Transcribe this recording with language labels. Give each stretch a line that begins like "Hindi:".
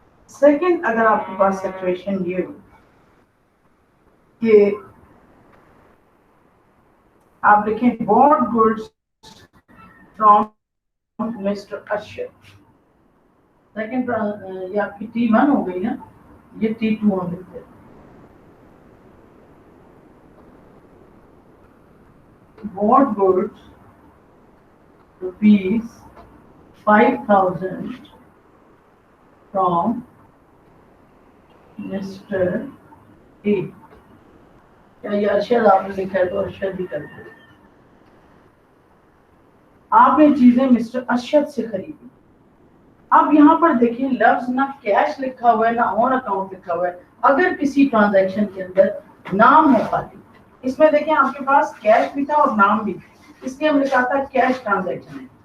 Urdu: Second, اگر آپ کے پاس سچویشن یہ ہو کہ آپ لکھیں
English: bought goods from Mr. Ashraf.
Urdu: Second یہ آپ کی T1 ہو گئی نا, یہ T2 ہو گئی.
English: bought goods rupees 5,000 from Mr. A.
Urdu: کیا یہ ارشد آپ نے لکھا ہے تو ارشد بھی کر دیں. آپ نے چیزیں مسٹر ارشد سے خریدی. اب یہاں پر دیکھیں لفظ نہ کیش لکھا ہوا ہے نہ آن اکاؤنٹ لکھا ہوا ہے. اگر کسی ٹرانزیکشن کے اندر نام ہے خالی, اس میں دیکھیں آپ کے پاس کیش بھی تھا اور نام بھی تھا, اس لیے ہم نے کہا تھا کیش ٹرانزیکشن ہے.